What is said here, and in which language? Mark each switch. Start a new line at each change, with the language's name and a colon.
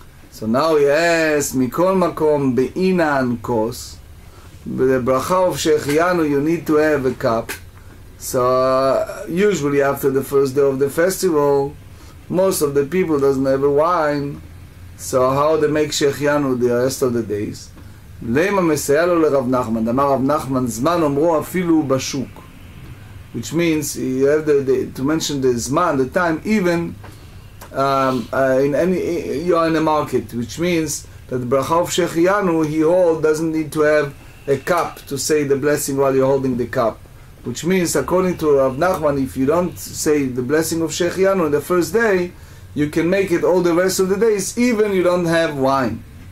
English: So now he asks,
Hebrew: Mikol Makom Be'inan Kos,
English: the bracha of Shechianu, you need to have a cup. So usually after the first day of the festival, most of the people doesn't have a wine. So how they make Shechianu the rest of the days?
Hebrew: למה מסייע לו לרב נחמן? אמר רב נחמן, זמן אומרו אפילו בשוק.
English: Which means you have to mention the zman, the time, even in any, you are in a market, which means that the bracha of Shechianu, he doesn't need to have a cup to say the blessing while you're holding the cup. Which means, according to Rav Nachman, if you don't say the blessing of Shechianu on the first day, you can make it all the rest of the days, even you don't have wine.